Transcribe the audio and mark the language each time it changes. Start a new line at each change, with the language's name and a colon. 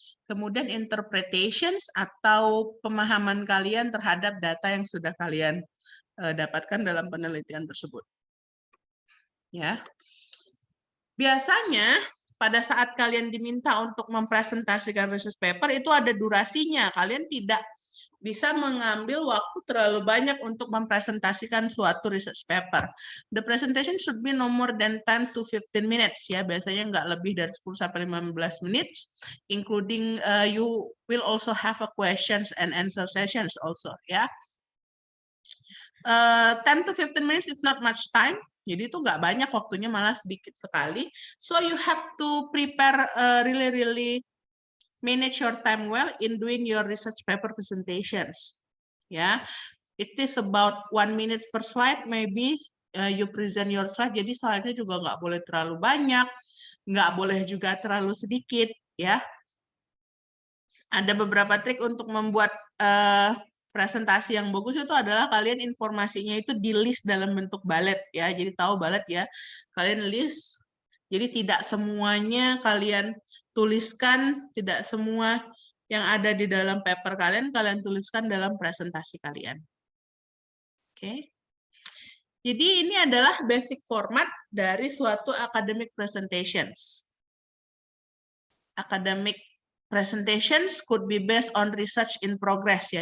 Indonesian: Kemudian interpretations atau pemahaman kalian terhadap data yang sudah kalian dapatkan dalam penelitian tersebut. Ya. Biasanya pada saat kalian diminta untuk mempresentasikan research paper itu ada durasinya. Kalian tidak bisa mengambil waktu terlalu banyak untuk mempresentasikan suatu research paper.
English: The presentation should be no more than 10 to 15 minutes ya,
Indonesian: biasanya nggak lebih dari 10 sampai 15 menit,
English: including you will also have a questions and answer sessions also ya. 10 to 15 minutes is not much time.
Indonesian: Jadi itu nggak banyak waktunya, malah sedikit sekali.
English: So you have to prepare really manage your time well in doing your research paper presentations. Ya, it is about 1 minute per slide. Maybe you present your slide.
Indonesian: Jadi slide-nya juga nggak boleh terlalu banyak, nggak boleh juga terlalu sedikit. Ya, ada beberapa trik untuk membuat presentasi yang bagus itu adalah kalian informasinya itu di list dalam bentuk bullet ya. Jadi tahu bullet ya, kalian list. Jadi tidak semuanya kalian tuliskan, tidak semua yang ada di dalam paper kalian tuliskan dalam presentasi kalian. Oke. Jadi ini adalah basic format dari suatu academic presentations.
English: Academic presentations could be based on research in progress ya.